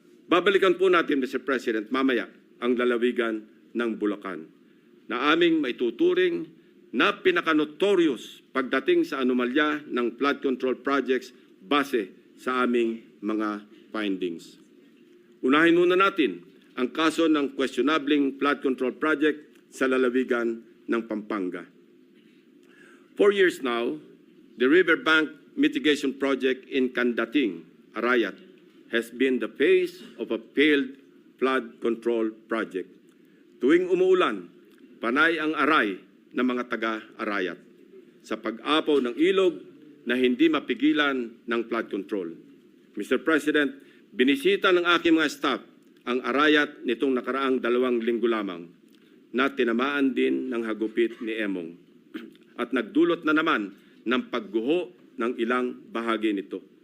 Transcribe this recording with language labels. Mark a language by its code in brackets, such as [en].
[tl] Babalikan po natin, Mr. President, mamaya ang lalawigan ng Bulacan na aming maituturing na pinaka-notorious pagdating sa anomalya ng flood control projects base sa aming mga findings. Unahin muna natin ang kaso ng questionabling flood control project sa lalawigan ng Pampanga. [en] 4 years now, the riverbank mitigation project in Candating, Arayat, has been the face of a failed flood control project. [tl] Tuwing umuulan, panay ang aray ng mga taga-Arayat sa pag-apaw ng ilog na hindi mapigilan ng flood control. Mr. President, binisita ng aking mga staff ang Arayat nitong nakaraang 2 linggo lamang na tinamaan din ng hagupit ni Emong at nagdulot na naman ng pagguho ng ilang bahagi nito.